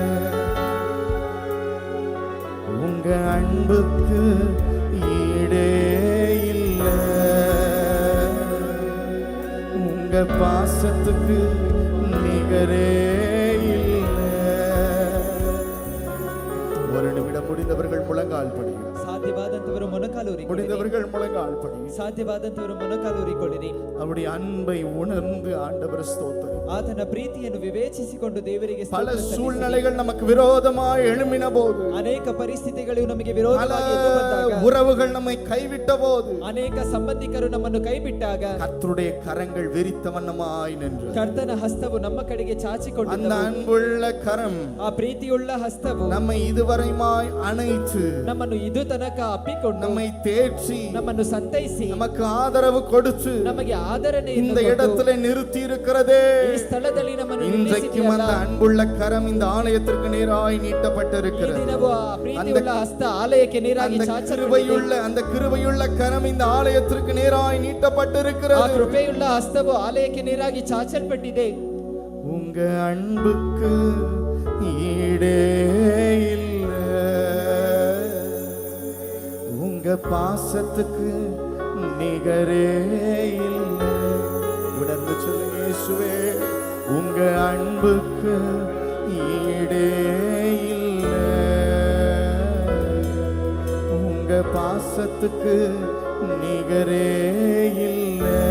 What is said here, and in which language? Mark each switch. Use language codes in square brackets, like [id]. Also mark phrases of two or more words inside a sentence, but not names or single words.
[ta] உங்க அன்புக்கு ஈடே இல்ல, உங்க பாசத்துக்கு நிகரே இல்ல. ஒரு நிமிடம் முடிந்தவர்கள் முழங்கால் படியும். [kn] ಸಾಧ್ಯವಾದಂತ ಸಾಧ್ಯವಾದಂತವರು ಮೊಣಕಾಲೂರಿ [ta] முடிந்தவர்கள் முழங்கால் படி. [kn] ಸಾಧ್ಯವಾದಂತವರು ಮೊಣಕಾಲೂರಿಕೊಳ್ಳಿರಿ. [ta] அவருடைய அன்பை உணர்ந்து ஆண்டவர் ஸ்தோத்திரம். [kn] ಆತನ ಪ್ರೀತಿಯನ್ನು ವಿವೇಚಿಸಿಕೊಂಡು ದೇವರಿಗೆ [ta] பல [kn] ಸ್ತೋತ್ರ ಸಲ್ಲಿಸಿರಿ. [ta] சூழ்நிலைகள் நமக்கு விரோதமாய் எழும்பின போது, [kn] ಅನೇಕ ಪರಿಸ್ಥಿತಿಗಳು ನಮಗೆ [ta] பல [kn] ವಿರೋಧವಾಗಿ ಎದ್ದು ಬಂದಾಗ, [ta] உறவுகள் நம்மை கைவிட்ட போது, [kn] ಅನೇಕ ಸಂಬಂಧಿಕರು ನಮ್ಮನ್ನು ಕೈ ಬಿಟ್ಟಾಗ [ta] கர்த்தருடைய கரங்கள் விரித்த வண்ணமாய் நின்று [kn] ಕರ್ತನ ಹಸ್ತವು ನಮ್ಮ ಕಡೆಗೆ [ta] அந்த [kn] ಚಾಚಿಕೊಂಡಿದ್ದವು. [ta] அன்புள்ள கரம் [kn] ಆ ಪ್ರೀತಿಯುಳ್ಳ ಹಸ್ತವು [ta] நம்மை இதுவரைமாய் அணைத்து [kn] ನಮ್ಮನ್ನು ಇದು ತನಕ ಅಪ್ಪಿಕೊಂಡು [ta] நம்மை தேற்றி [kn] ನಮ್ಮನ್ನು ಸಂತೈಸಿ [ta] நமக்கு ஆதரவு கொடுத்து [kn] ನಮಗೆ ಆದರಣೆ [ta] இந்த இடத்துல நிறுத்தி இருக்கிறதே. [kn] ಈ ಸ್ಥಳದಲ್ಲಿ ನಮ್ಮನ್ನು [ta] இன்றைக்கும் அந்த [kn] ನಿಲ್ಲಿಸಿದೆಯಲ್ಲ. [ta] அன்புள்ள கரம் இந்த ஆலயத்திற்கு நேராய் [kn] ಈ [ta] நீட்டப்பட்டிருக்கிறது. [kn] ದಿನವೂ ಆ ಪ್ರೀತಿಯುಳ್ಳ ಹಸ್ತ ಆಲಯಕ್ಕೆ ನೇರಾಗಿ ಚಾಚಲ್ಪಟ್ಟಿದೆ. [ta] அந்த கிருபையுள்ள கரம் இந்த ஆலயத்திற்கு நேராய் [kn] ಆ [ta] நீட்டப்பட்டிருக்கிறது. [kn] ಕೃಪೆಯುಳ್ಳ ಹಸ್ತವು ಆಲಯಕ್ಕೆ ನೇರಾಗಿ ಚಾಚಲ್ಪಟ್ಟಿದೆ. [ta] உங்க அன்புக்கு ஈடே இல்ல, உங்க பாசத்துக்கு நிகரே இல்ல. உணர்ந்து சொல்லுங்க இயேசுவே, உங்க அன்புக்கு ஈடே இல்ல, உங்க பாசத்துக்கு நிகரே இல்ல.